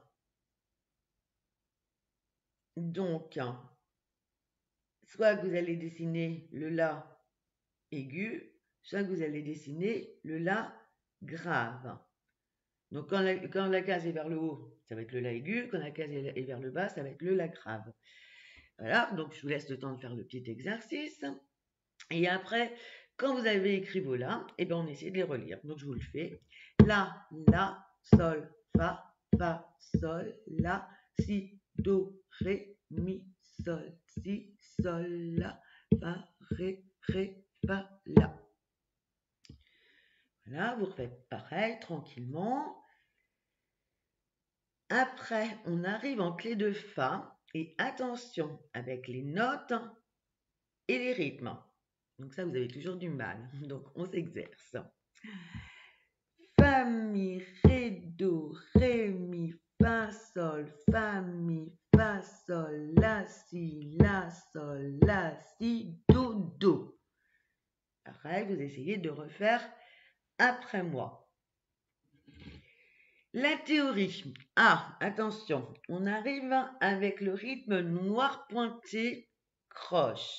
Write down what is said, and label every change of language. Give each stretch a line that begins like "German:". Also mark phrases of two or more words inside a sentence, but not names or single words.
French: Donc, soit vous allez dessiner le La aigu, soit vous allez dessiner le La grave. Donc, quand la case est vers le haut, ça va être le La aigu. Quand la case est vers le bas, ça va être le La grave. Voilà, donc je vous laisse le temps de faire le petit exercice. Et après, quand vous avez écrit vos La, eh bien, on essaie de les relire. Donc, je vous le fais. La, sol, fa, sol, la, si, do, ré, mi, sol, si, sol, la, fa, ré, fa, la. Voilà, vous refaites pareil, tranquillement. Après, on arrive en clé de Fa. Et attention, avec les notes et les rythmes. Donc ça, vous avez toujours du mal. Donc, on s'exerce. Fa, mi, ré, do, ré, mi, fa, sol, la, si, do. Pareil, vous essayez de refaire après moi. La théorie. Ah, attention, on arrive avec le rythme noir pointé croche.